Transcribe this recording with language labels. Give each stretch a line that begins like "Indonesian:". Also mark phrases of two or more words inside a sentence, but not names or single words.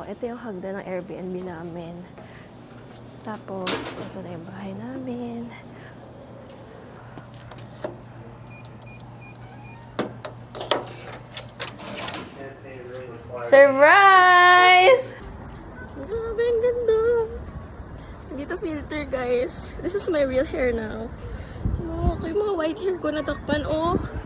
Filipino: Ito yung hagdan ng Airbnb namin. Tapos, ito na yung bahay namin.
English: Surprise!
Filipino: Grabe, ang ganda. Dito filter, guys.
English: This is my real hair now. Look,
Filipino: yung mga
English: white hair
Filipino: ko natakpan, oh.